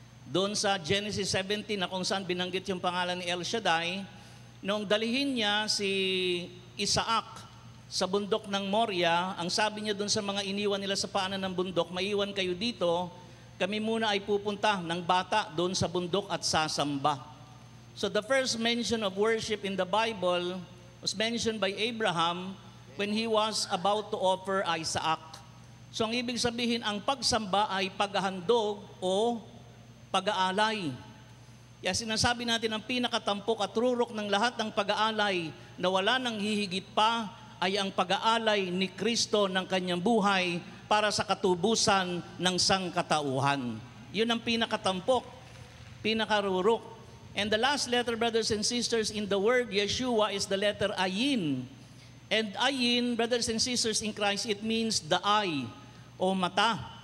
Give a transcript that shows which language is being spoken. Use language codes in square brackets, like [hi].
[tl] Doon sa Genesis 17 na kung saan binanggit yung pangalan ni El Shaddai, noong dalihin niya si Isaac sa bundok ng Moria, ang sabi niya doon sa mga iniwan nila sa paanan ng bundok, maiwan kayo dito, kami muna ay pupunta ng bata doon sa bundok at sasamba. [en] So the first mention of worship in the Bible was mentioned by Abraham when he was about to offer Isaac. [tl] So ang ibig sabihin, ang pagsamba ay paghahandog o pag-aalay. Kaya sinasabi natin ang pinakatampok at rurok ng lahat ng pag-aalay na wala nang hihigit pa ay ang pag-aalay ni Kristo ng kanyang buhay para sa katubusan ng sangkatauhan. Yun ang pinakatampok, pinakarurok. [en] And the last letter, brothers and sisters, in the word Yeshua is the letter Ayin. And Ayin, brothers and sisters in Christ, it means the eye [tl] o mata.